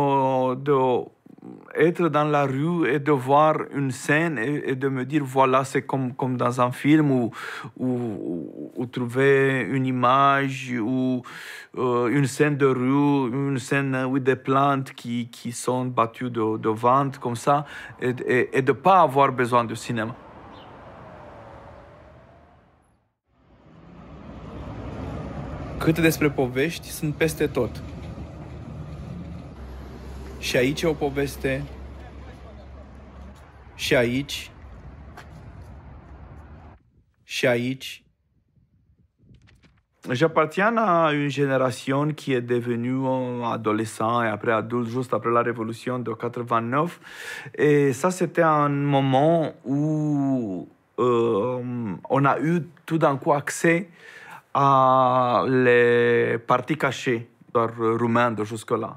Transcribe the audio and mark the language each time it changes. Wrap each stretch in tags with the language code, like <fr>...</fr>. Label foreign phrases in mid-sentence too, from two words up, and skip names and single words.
<fr>Mais c'est de être dans la rue et de voir une scène et de me dire, voilà, c'est comme dans un film ou trouver une image ou une scène de rue, une scène avec des plantes qui sont battues de vent, comme ça, et de ne pas avoir besoin de cinéma.</fr> <ro>Câte despre povești sunt peste tot. Și aici e o poveste, și aici, și aici.</ro> <fr>J'appartiens à une génération qui est devenue adolescent et après adulte, juste après la révolution de 89. Et ça, c'était un moment où on a eu tout d'un coup accès à les parties cachées roumaines de jusque-là.</fr>